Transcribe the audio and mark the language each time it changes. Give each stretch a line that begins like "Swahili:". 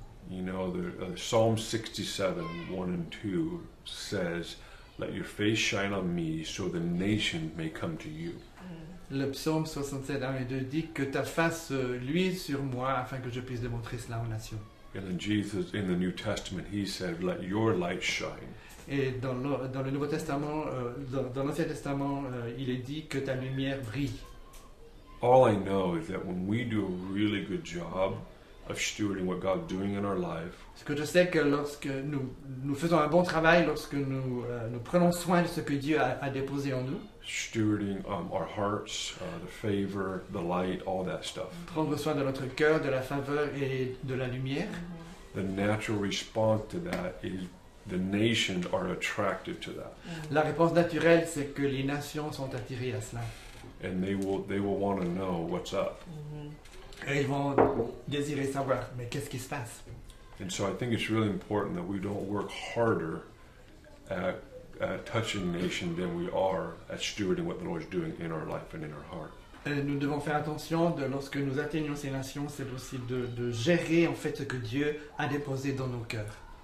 English: You know, the Psalm 67, 1 and 2 says, "Let your face shine on me, so the nations may come to you."
French: Le psaume 67, 1 et 2 dit que ta face luise sur moi afin que je puisse démontrer cela aux nations.
English: And then Jesus, in the New Testament, he said, "Let your light shine."
French: Et dans le Nouveau Testament, dans l'Ancien Testament, il est dit que ta lumière brille.
English: All I know is that when we do a really good job of stewarding what God's doing in our life,
French: Parce que je sais que lorsque nous faisons un bon travail, lorsque nous prenons soin de ce que Dieu a déposé en nous,
English: stewarding our hearts, the favor, the light, all that stuff.
French: prendre soin de notre cœur, de la faveur et de la lumière,
English: The natural response to that is the nations are attracted to that,
French: la réponse naturelle, c'est que les nations sont attirées à cela.
English: and they will want to know what's up.
French: Et ils vont désirer savoir, mais qu'est-ce qui se passe?
English: And so I think it's really important that we don't work harder at touching nation than we are at stewarding what the Lord is doing in our life and in our heart.
French: Nous devons faire attention, lorsque nous atteignons ces nations, c'est aussi de gérer en fait ce que Dieu a déposé dans nos cœurs.